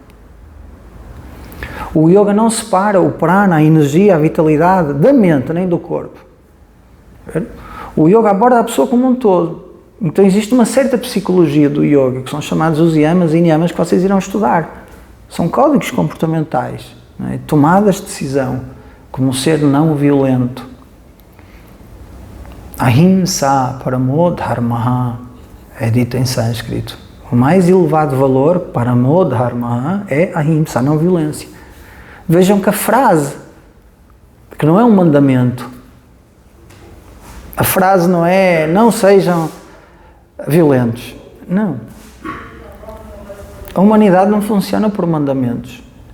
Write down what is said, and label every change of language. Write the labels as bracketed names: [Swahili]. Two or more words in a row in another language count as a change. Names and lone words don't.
[Portuguese] O yoga não separa o prana, a energia, a vitalidade da mente, nem do corpo. O yoga aborda a pessoa como um todo. Então existe uma certa psicologia do yoga, que são chamados os yamas e niyamas, que vocês irão estudar. São códigos comportamentais, não é? Tomadas de decisão, como um ser não violento. [Sanskrit] Ahimsa paramo dharma [Portuguese] é dito em sânscrito. O mais elevado valor, [Sanskrit] paramo dharma, [Portuguese] é ahimsa, a não violência. Vejam que a frase, que não é um mandamento, a frase não é não sejam violentos. Não. A humanidade não funciona por mandamentos.